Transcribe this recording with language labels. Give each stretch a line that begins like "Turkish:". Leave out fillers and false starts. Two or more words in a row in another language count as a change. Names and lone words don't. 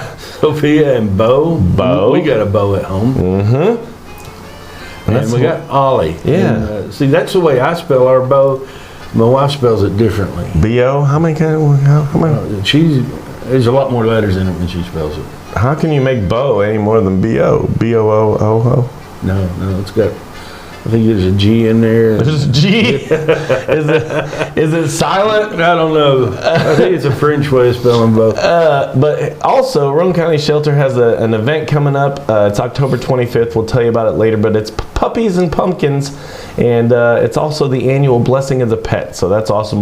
English: Sophia and Bo. We got a Bo at home. Mm-hmm. And we got Ollie. Yeah. And, see, that's the way I spell our Bo. My wife spells it differently. B-O? How many? There's a lot more letters in it when she spells it. How can you make Bo any more than B-O? B-O-O-O-O? No, it's got, I think there's a G in there. There's a G? Is it silent? I don't know. I think it's a French way of spelling Bo. But also, Roane County Shelter has an event coming up. It's October 25th. We'll tell you about it later, but it's Puppies and Pumpkins, and it's also the annual Blessing of the Pet, so that's awesome.